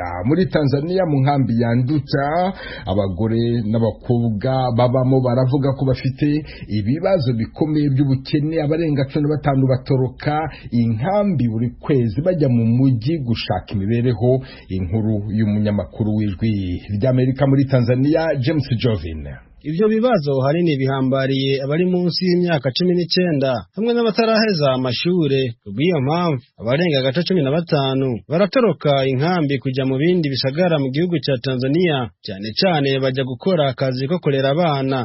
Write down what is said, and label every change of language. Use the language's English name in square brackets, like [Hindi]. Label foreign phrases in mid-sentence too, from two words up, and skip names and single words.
[Kinyarwanda] Muri Tanzania mu nkambi ya Nduta abagore n'abakobwa babamo baravuga ko bafite ibibazo bikomeye by'ubukene. Abarenga 15 batoroka inkambi buri kwezi bajya mu mujyi gushaka imibereho. Inkuru y'umunyamakuru w'Ijwi ry'Amerika muri Tanzania James Jovin. [Rundi] ivyo bibazo hanini bihambariye abari munsi y'imyaka 19 hamwe n'abataraheza amashure. Kubw'iyo mpamvu abarenga gato 15 baratoroka inkambi kuja mu bindi bisagara mu gihugu ca Tanzania, cyane cyane baja gukora akazi ko kurera abana.